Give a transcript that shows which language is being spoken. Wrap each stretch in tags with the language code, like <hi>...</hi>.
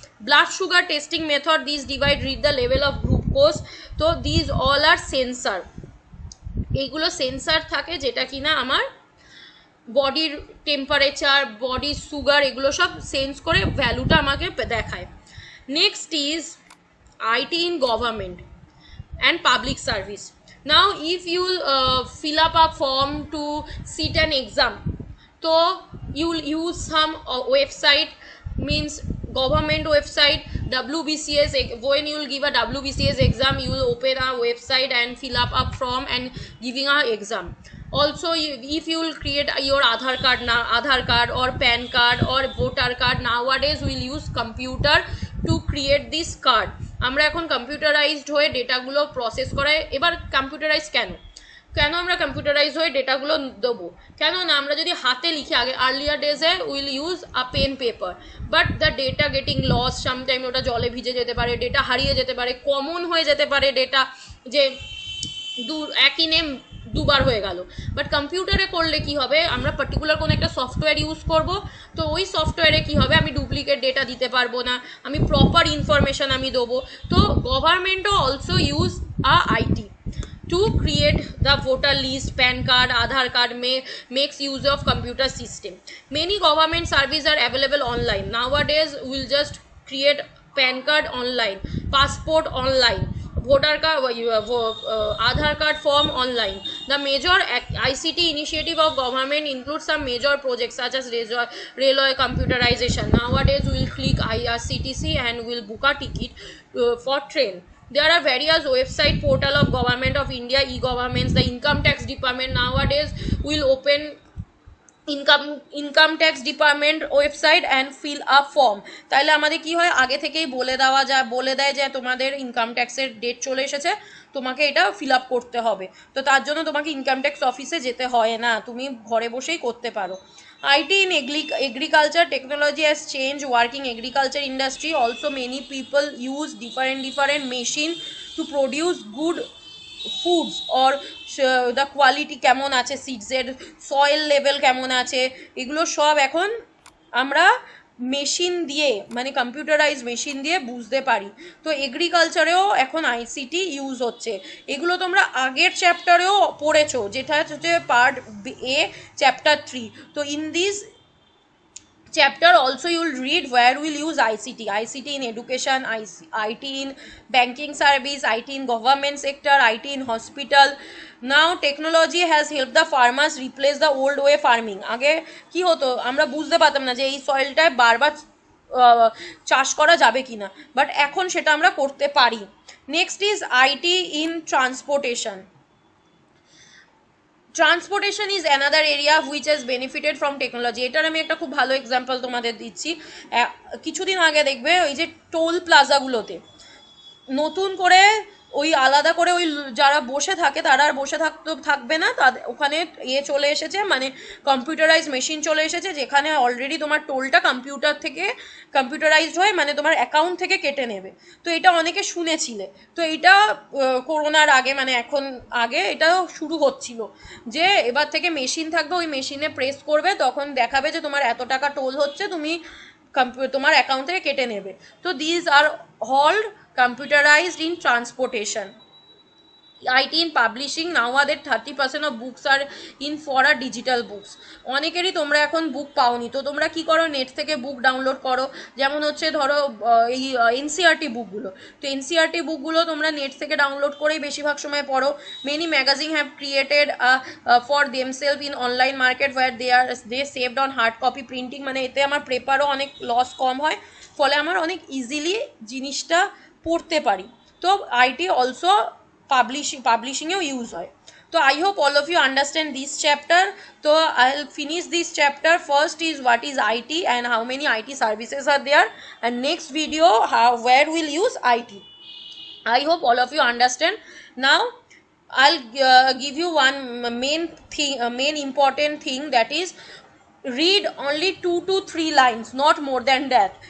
<en>Blood sugar testing method, this device read the level of glucose, তো this all are sensor.</en> <bn>এইগুলো sensor থাকে যেটা কিনা আমার বডির টেম্পারেচার, বডির সুগার, এগুলো সব সেন্স করে ভ্যালুটা আমাকে দেখায়।</bn> <en>Next is IT in government and public service. Now if you fill up a form to sit an exam, so you will use some website, means government website, WBCS, when you will give a WBCS exam, you will open a website and fill up a form and giving a exam. Also, if you will create your Aadhaar card or PAN card or voter card, nowadays we will use computer to create this card.</en> <bn>আমরা এখন computerised হয়ে ডেটাগুলো process করাই। এবার computerise কেন আমরা computerise হয়ে ডেটাগুলো দেবো? কেন না আমরা যদি হাতে লিখে, আগে</bn> <en>earlier ডেজে will use a pen paper, but the data getting loss,</en> <bn>sometime ওটা জলে ভিজে যেতে পারে, ডেটা হারিয়ে যেতে পারে, কমন হয়ে যেতে পারে ডেটা, যে একই নেম দুবার হয়ে গেল। বাট কম্পিউটারে করলে কি হবে, আমরা পার্টিকুলার কোনো একটা সফটওয়্যার ইউজ করব, তো ওই সফটওয়্যারে কি হবে, আমি ডুপ্লিকেট ডেটা দিতে পারবো না, আমি প্রপার ইনফরমেশন আমি দেবো।</bn> <en>তো গভর্নমেন্টও also use IT to create the voter list, PAN card, Aadhaar card, makes use of computer system. Many government services are available online. Nowadays, we'll just create PAN card online, passport online, voter card, Aadhaar card form online. The major ICT initiative of government includes some major projects such as railway computerization. Nowadays, we'll click IRCTC and we'll book a ticket for train. There are various website portal of Government of India, e-governments. The income tax department nowadays will open income tax department website and fill up form.</en> <bn>তাহলে আমাদের কি হয়, আগে থেকেই বলে দেয় যে তোমাদের ইনকাম ট্যাক্সের ডেট চলে এসেছে, তোমাকে এটা ফিল আপ করতে হবে। তো তার জন্য তোমাকে ইনকাম ট্যাক্স অফিসে যেতে হয় না, তুমি ঘরে বসেই করতে পারো।</bn> <en>IT in agriculture technology has changed working agriculture industry. Also many people use different machine to produce good foods or the quality</en> <bn>কেমন আছে, সিডসের সয়েল লেভেল কেমন আছে, এগুলো সব এখন আমরা মেশিন দিয়ে, মানে কম্পিউটারাইজ মেশিন দিয়ে বুঝতে পারি। তো এগ্রিকালচারেও এখন ICT ইউজ হচ্ছে। এগুলো তোমরা আগের চ্যাপ্টারেও পড়েছো, যেটা হচ্ছে পার্ট A চ্যাপ্টার 3।</bn> <en>তো in this chapter also you will read where we'll use ICT in education, IT in banking service, IT in government sector, IT in hospital. Now technology has helped the farmers replace the old way farming.</en> <bn>আগে কি হতো, আমরা বুঝতে পারতাম না যে এই সয়েলটায় বারবার চাষ করা যাবে কিনা, বাট এখন সেটা আমরা করতে পারি।</bn> <en>Next is IT in transportation. Transportation is another area which has benefited from technology.</en> <bn>এটার আমি একটা খুব ভালো এক্সাম্পল তোমাদের দিচ্ছি। কিছুদিন আগে দেখবে ওই যে টোল প্লাজাগুলোতে নতুন করে ওই আলাদা করে ওই যারা বসে থাকে তারা আর বসে থাকবে না, তাদের ওখানে চলে এসেছে, মানে কম্পিউটারাইজ মেশিন চলে এসেছে, যেখানে অলরেডি তোমার টোলটা কম্পিউটারাইজড হয়ে, মানে তোমার অ্যাকাউন্ট থেকে কেটে নেবে। তো এটা অনেকে শুনেছিলে, তো এটা করোনার আগে, মানে এখন আগে এটা শুরু হচ্ছিল যে এবার থেকে মেশিন থাকবে, ওই মেশিনে প্রেস করবে, তখন দেখাবে যে তোমার এত টাকা টোল হচ্ছে, তুমি তোমার অ্যাকাউন্ট থেকে কেটে নেবে।</bn> <en>তো this are all computerized in transportation. IT in publishing, nowadays 30% of books are in for a digital books.</en> <bn>অনেকেরই তোমরা এখন বুক পাওনি, তো তোমরা কি করো, নেট থেকে বুক ডাউনলোড করো। যেমন হচ্ছে ধরো এই NCERT বুকগুলো, তো NCERT বুকগুলো তোমরা নেট থেকে ডাউনলোড করেই বেশিরভাগ সময় পড়ো।</bn> <en>Many magazine have created for themselves in online market where they saved on hard copy printing.</en> <bn>মানে এতে আমার পেপারও অনেক লস কম হয়, ফলে আমার অনেক ইজিলি জিনিসটা পড়তে পারি। তো IT অলসো পাবলিশিংয়েও ইউজ হয়।</bn> <en>তো I hope all of you understand this chapter. So I'll finish this chapter. First is what is IT and how many IT services are there, and next video where we'll use IT. I hope all of you understand. Now I'll give you one main important thing, that is read only 2 to 3 lines, not more than that.</en>